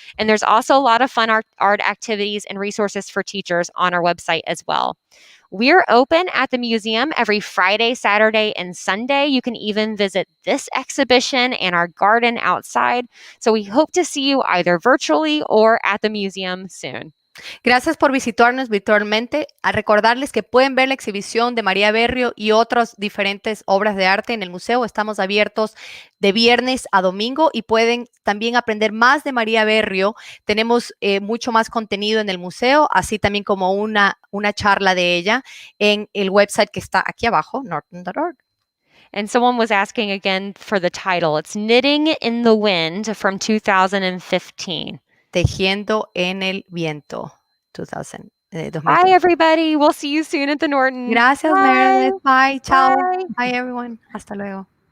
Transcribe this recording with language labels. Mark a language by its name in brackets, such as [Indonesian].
[English] And there's also a lot of fun art activities and resources for teachers on our website as well. We're open at the museum every Friday, Saturday, and Sunday. You can even visit this exhibition and our garden outside. So we hope to see you either virtually or at the museum soon. [Spanish] Gracias por visitarnos virtualmente. A recordarles que pueden ver la exhibición de María Berrío y otras diferentes obras de arte en el museo. Estamos abiertos de viernes a domingo y pueden también aprender más de María Berrío. Tenemos mucho más contenido en el museo, así también como una charla de ella en el website que está aquí abajo, norton.org. [English] And someone was asking again for the title. It's Knitting in the Wind from 2015. [Spanish] Tejiendo en el Viento, 2000. [English] Bye, everybody. We'll see you soon at the Norton. [Spanish] Gracias, Meredith. [English] Bye. [Spanish] Ciao. [English] Bye, everyone. [Spanish] Hasta luego.